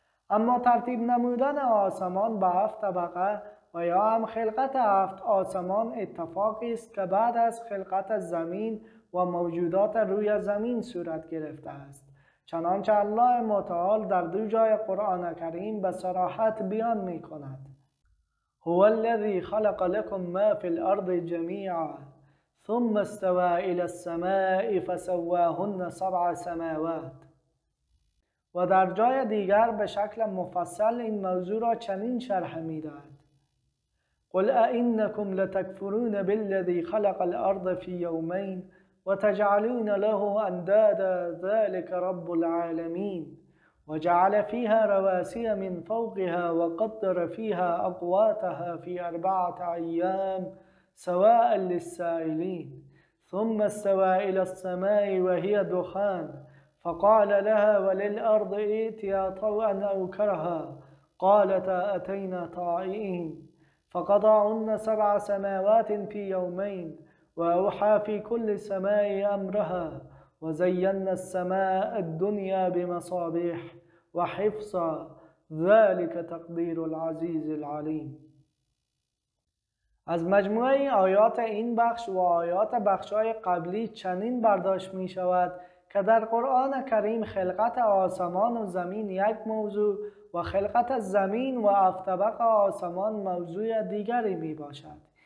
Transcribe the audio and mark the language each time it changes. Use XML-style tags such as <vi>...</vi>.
<fa>اما ترتیب نمودن آسمان به 7 طبقه و یا هم خلقت 7 آسمان اتفاقی است که بعد از خلقت زمین و موجودات روی زمین صورت گرفته است، چنانچه الله متعال در 2 جای قرآن کریم به صراحت بیان می کند</fa> <ar>هو الذي خلق لكم ما في الأرض جميعا ثم استوى إلى السماء فسواهن 7 سماوات.</ar> <fa>و در جای دیگر به شکل مفصل این موضوع را چنین شرح می‌دهد:</fa> <ar>قل ائنکم لتکفرون بالذی خلق الارض فی یومین و تجعلون له اندادا ذلک رب العالمین و جعل فيها رواسي من فوقها وقدر فيها أقواتها في 4 أيام سواء للسائلين ثم استوى إلى السماء وهي دخان فقال لها وللأرض ائتيا طوعا أو كرها قالتا أتينا طائعين فقضاهن 7 سماوات في يومين وأوحى في كل سماء أمرها وزينا السماء الدنيا بمصابيح وحفظا ذلك تقدیر العزیز العلیم.</ar> <fa>از مجموعه آیات این بخش و آیات بخش‌های قبلی چنین برداشت می شود که در قرآن کریم خلقت آسمان و زمین یک موضوع و خلقت زمین و 7 طبق آسمان موضوع دیگری می باشد.</fa>